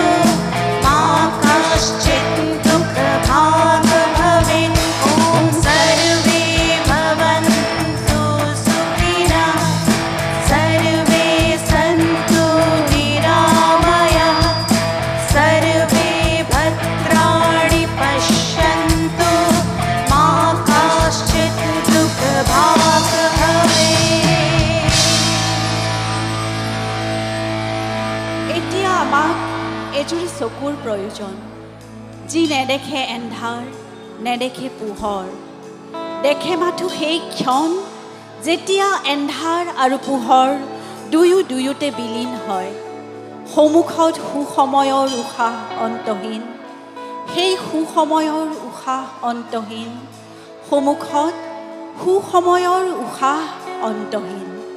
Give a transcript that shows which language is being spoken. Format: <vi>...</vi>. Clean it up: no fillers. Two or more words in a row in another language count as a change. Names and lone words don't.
<sa>मा कश्चित् दुःखभाग् भवेत् ॐ सर्वे भवन्तु सुखिनः सर्वे सन्तु निरामयाः सर्वे भद्राणि पश्यन्तु मा कश्चित् दुःखभाग् भवेत्</sa> <as>এতিয়া আমাক এজুৰি চকুৰ প্ৰয়োজন যি নেদেখে এন্ধাৰ নেদেখে পোহৰ দেখে মাথো সেই ক্ষণ যেতিয়া এন্ধাৰ আৰু পোহৰ দুয়োতে বিলীন হয় সন্মুখত সুসময়ৰ উশাহ অন্তহীন সেই সুসময়ৰ উশাহ অন্তহীন সন্মুখত সুসময়ৰ উশাহ অন্তহীন</as>